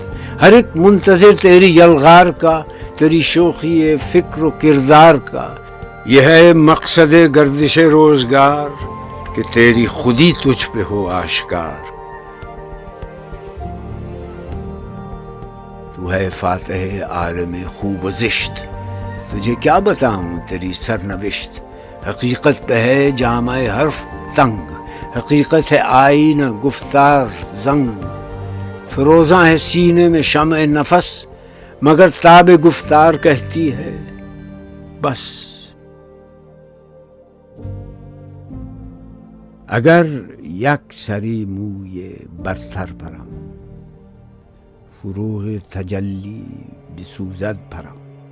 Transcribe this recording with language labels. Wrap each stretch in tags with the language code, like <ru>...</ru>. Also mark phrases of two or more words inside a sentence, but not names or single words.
<ur>ہر ایک منتظر تیری یلغار کا. تیری شوخی فکر و کردار کا. یہ ہے مقصد گردش روزگار کہ تیری خودی تجھ پہ ہو آشکار. تو ہے فاتح عالم خوب و زشت. تجھے کیا بتاؤں تیری سرنوشت. حقیقت پہ ہے جامع حرف تنگ. حقیقت ہے آئینہ گفتار زنگ. فروزاں ہے سینے میں شمع نفس. مگر تاب گفتار کہتی ہے بس.</ur> <fa>اگر یک سری موی برتر پرم. فروغ تجلی بسوزد پرم.</fa>